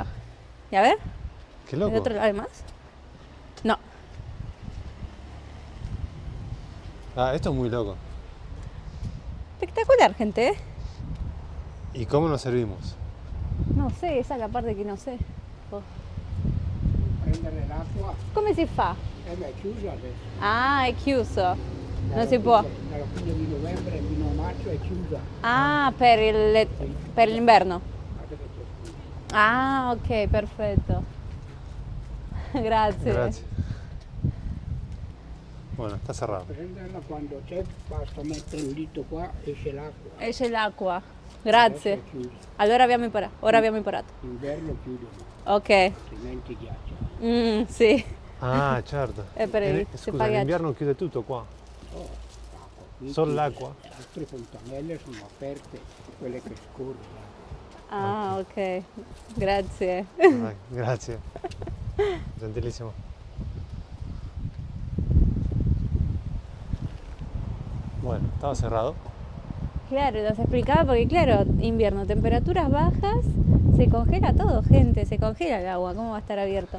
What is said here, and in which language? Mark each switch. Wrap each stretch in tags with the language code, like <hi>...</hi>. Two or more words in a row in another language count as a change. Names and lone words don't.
<es>¿Y a ver? Qué ¿De loco. otro lado hay más? No. Ah, esto es muy loco. Espectacular, gente, ¿eh? ¿Y cómo nos servimos? No sé, esa es la parte que no sé. Oh.</es> <it>Prendere l'acqua Come si fa? è chiuso adesso. Ah, è chiuso. Non Dalla si può. Dalla fine di novembre fino a marzo è chiusa. Ah, per l'inverno. Guarda che c'è qui. Ah, ok, perfetto. Grazie.</it> <es>Gracias. Bueno, está cerrado.</es> <it>Prenderla quando c'è, basta mettere un dito qua, esce l'acqua. Esce l'acqua. Adesso Grazie. è chiusa. Allora ora abbiamo imparato. Inverno chiudono, Ok. altrimenti ghiaccia. Sì. Ah, certo. per se Scusa, paghi- l'inverno chiude tutto qua. Oh, l'acqua qui Solo chiude. l'acqua? Le altre fontanelle sono aperte, quelle che scorrono. Ah, ok. Grazie.</it> <es>Ay, gracias. Gentilísimo. Bueno, estaba cerrado. Claro, nos explicaba porque, claro, invierno, temperaturas bajas, se congela todo, gente, se congela el agua, ¿cómo va a estar abierto?</es>